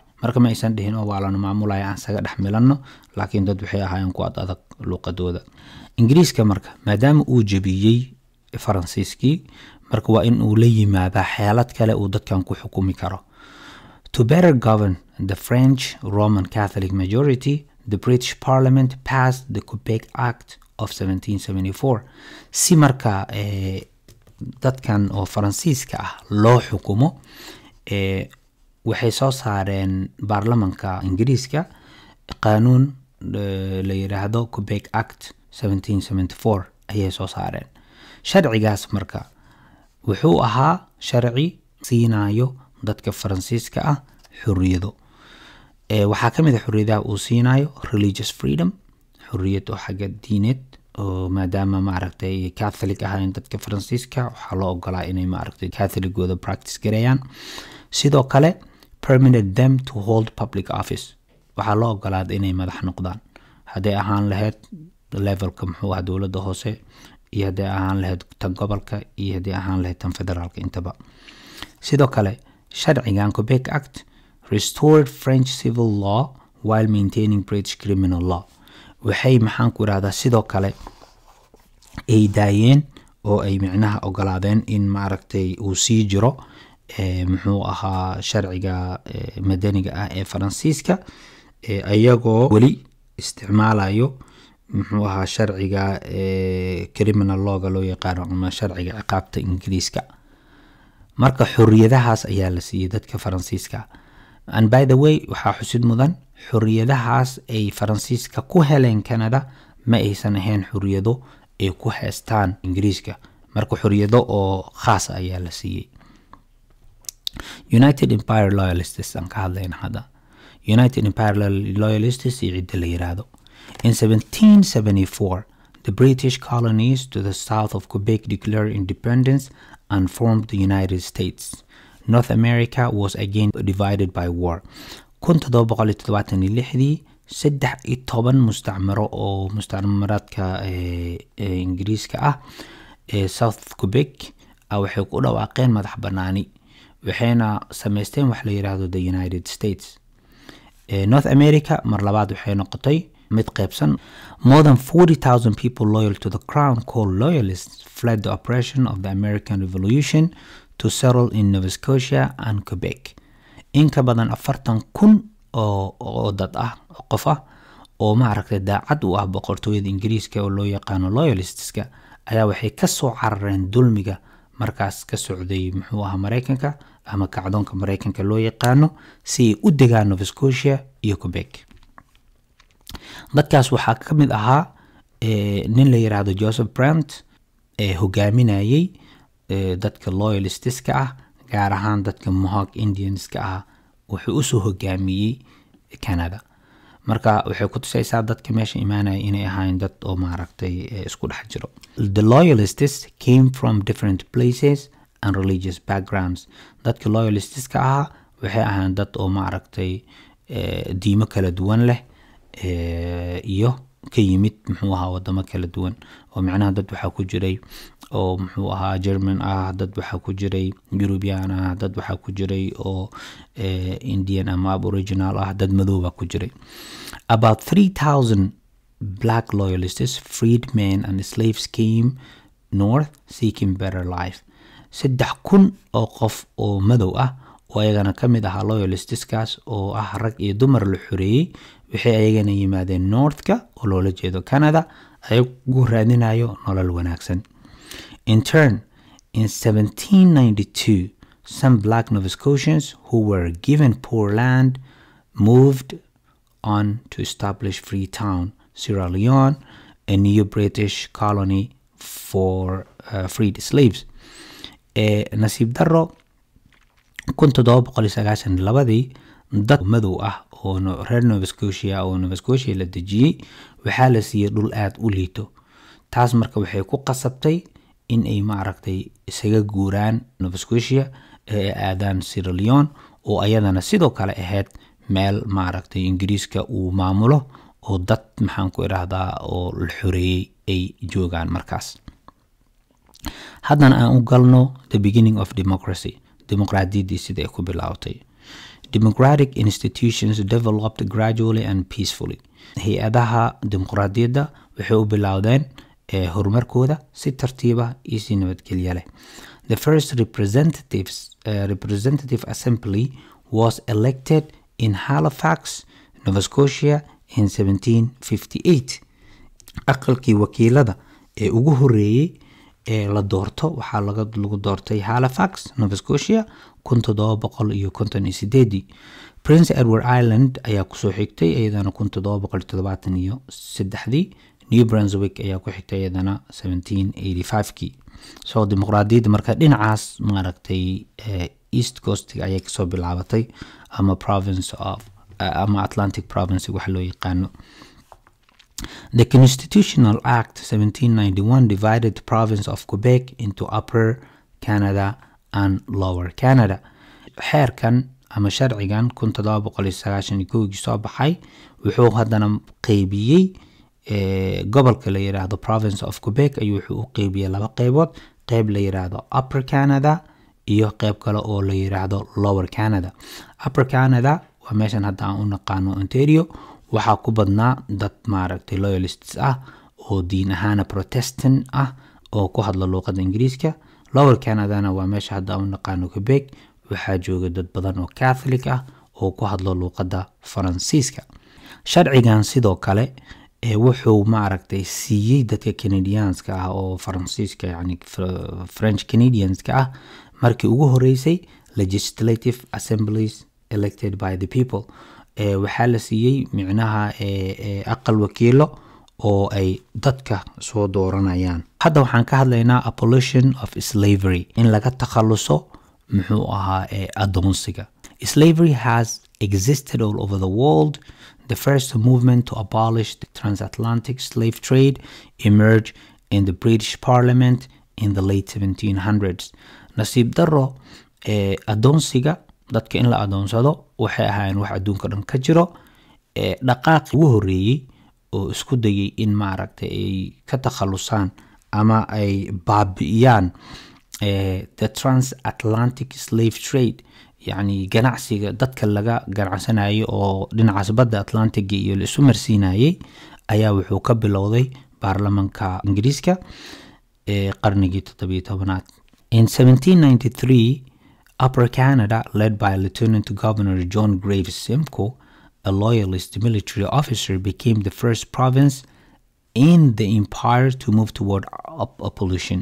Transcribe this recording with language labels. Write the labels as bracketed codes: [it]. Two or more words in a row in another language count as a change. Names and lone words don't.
[so] marka ma aysan dhihin oo waa la maamulaya aan saga dhaxmilanno, laakiin dad waxay ahaayeen ku adag luqadooda. Ingiriiska marka maadaama uu jabiyay Faransiiskii, marka waa in uu la yimaada xeelad kale uu dadkan ku xukumi karo. [en] To better govern the French Roman Catholic majority, the British Parliament passed the Quebec Act of 1774. [so] si marka dadkan oo Faransiiska ah loo xukumo, waxay soo saareen baarlamanka Ingiriiska qaanuun la yiraahdo Quebec Act 1774 ayay soo saareen. sharcigaas marka wuxuu ahaa sharci siinayo dadka Faransiiska ah xurriyado. waxaa kamid ah xurriyadaha uu siinayo [en] religious freedom, [so] xurriyad oo xagga diineed oo maadaama maaragtay Catholic ahayn dadka Faransiiska waxaa loo ogolaa inay maaragtay Catholicooda practice gareeyaan. sidoo kale [en] permitted them to hold public office, [so] waxaa loo ogolaaday inay madax noqdaan, hadday ahaan lahayd levelka muxuu ahaa dowladda hoose iyo hadday ahaan lahayd tan gobolka iyo hadday ahaan lahayd tan federaalka intaba. sidoo kale sharcigan [en] Quebec Act restored French civil law while maintaining British criminal law. [so] waxay maxaan ku raahdaa sidoo kale ay daayeen oo ay micnaha ogolaadeen in maaragtay uu sii jiro muxuu ahaa sharciga madaniga ah ee Faransiiska, ayagoo wali isticmaalayo muxuu ahaa sharciga [en] criminal lawga [so] loo yaqaan ama sharciga ciqaabta Ingiriiska. marka xurriyadahaas ayaa la siiyay dadka Faransiiska. [en] and by the way [so] waxaa xusid mudan xurriyadahaas ay Faransiiska ku heleen Canada ma aysan ahayn xurriyado ay ku haystaan Ingiriiska, marka xurriyado oo khaas ayaa la siiyay. United Empire Loyalists aan ka hadlayna hadda. United Empire Loyalists iyo cidda la yiraahdo. [en] In 1774, the British colonies to the south of Quebec declared independence and formed the United States. North America was again divided by war. [so] 1776 13 mustacmaro oo mustacmaraadka Ingiriiska ah South Quebec waxay ku dhawaaqeen madax banaani waxayna sameysteen wax la yiraahdo the United States. North America mar labaad waxay noqotay mid qaybsan. [en] More than 40,000 people loyal to the crown, called loyalists, fled the oppression of the American Revolution to settle in Nova Scotia and Quebec. [so] In ka badan 40,000 oo dad ah qof ah oo ma aragtay daacad u ah boqortooyada Ingiriiska oo loo yaqaan loyalistska ayaa waxay ka soo carareen dulmiga markaas ka socday Mareykanka ama kacdoonka Mareykanka loo yaqaano si u degaan Nova Scotia iyo Quebec. dadkaas waxaa ka mid ahaa nin la yiraahdo Joseph Brant hogaaminayay dadka loyalistska ah gaar ahaan dadka Mohawk Indianska ah wuxuu u soo hogaamiyay Canada. marka waxay ku tusaysaa dadka meesha imaanay inay ahayn dad oo maaragtay isku dhex jiro. [en] The loyalists came from different places and religious backgrounds. [so] dadka loyalistska ah waxay ahayn dad oo maaragtay diimo kala duwan leh iyo ka yimid wadamo kala duwan oo macnaha dad waxa ku jiray oo German ah, dad waxa ku jiray European ah, dad waxa ku jiray oo Indian ama Aboriginal ah, dad madow ku jiray. [en] About 3,000 black loyalists, freedmen and slaves came north seeking better life. [so] 3,000 oo qof oo madow ah oo ayagana ka mid ah loyalistskaas oo ah rag iyo dumar la xoreeyay waxay ayagana yimaadeen northka oo loola jeedo Canada ay ugu raadinayo nolol wanaagsan. [en] In turn, in 1792, some black Nova Scotians who were given poor land moved on to establish Freetown, Sierra Leone, a new British colony for freed slaves. [so] Nasiib daro 1792 dad madow ah oo reer Nova Scotia oo Nova Scotia la dejiyay waxaa la siiyay dhul aad u liito. taas marka waxay ku qasabtay in ay maaragtay isaga guuraan Nova Scotia ee aadaan Sierra Leone oo ayadana sidoo kale ahayd meel maaragtay Ingiriiska uu maamulo oo dad maxaan ku iraahdaa oo la xoreeyay ay joogaan markaas. haddana aan u galno [en] the beginning of democracy. [so] dimuqraadiyadii sida ay ku bilowday. [en] Democratic institutions developed gradually and peacefully. [so] hay-adaha dimuqraadiyadda waxay u bilowdeen horumarkooda si tartiiba iyo si nabadgelyo leh. [en] The first representative assembly was elected in Halifax, Nova Scotia in 1758. [so] aqalkii wakiilada ee ugu horeeyay la doorto waxaa lagu doortay Halifax, Nova Scotia 1758. Prince Edward Island ayaa ku soo xigtay iyadana 1773. New Brunswick ayaa ku xigtay iyadana 1785. soo dimuqraadiyadda marka dhinacaas maaragtay East Coast ayay ka soo bilaabatay ama [en] province of [so] ama [en] Atlantic province [so] wax loo yaqaano. [en] The Constitutional Act 1791 divided the province of Quebec into Upper Canada and Lower Canada. [so] xeerkan ama sharcigan 1791 soo baxay wuxuu haddana qaybiyay gobolka la yiraahdo [en] province of [so] Quebec ayuu wuxuu u qaybiyay laba qaybood, qayb la yiraahdo Upper Canada iyo qayb kale oo la yiraahdo Lower Canada. Upper Canada waa meeshan hadda aan u naqaano Ontario waxaa ku badnaa dad maaragtay loyalists ah oo diin ahaan Protestant ah oo ku hadla luqadda Ingiriiska. Lower Canada waa meesha hadda aan u naqaano Quebec waxaa jooga dad badan oo Catholic ah oo ku hadla luqadda Faransiiska. sharcigan sidoo kale wuxuu maaragtay siiyay dadka Canadianska ah oo Faransiiska yani French Canadianska ah markii ugu horeysay [en] legislative assemblies elected by the people. [so] waxaa la siiyay micnaha aqal wakiilo oo ay dadka soo dooranayaan. hadda waxaan ka hadlaynaa [en] abolition of slavery, [so] in laga takhaluso muxuu ahaa adoonsiga. [en] Slavery has existed all over the world. The first movement to abolish the transatlantic slave trade emerged in the British Parliament in the late 1700s. [so] nasiib daro adoonsiga dadka in la adoonsado waxay ahaayeen wax adduunka dhan ka jiro dhaqaaqii ugu horeeyay oo isku dayay in maaragtay ay ka takhalusaan ama ay baabi'iyaan [en] the transatlantic slave trade [so] يعني ganacsiga dadka laga ganacsanayo oo dhinacaas badda Atlantic iyo la isu marsiinayay ayaa wuxuu ka bilowday baarlamaanka Ingiriiska qarnigii 17aad. [en] In 1793, Upper Canada, led by Lieutenant Governor John Graves Simcoe, a loyalist military officer, became the first province in the empire to move toward abolition.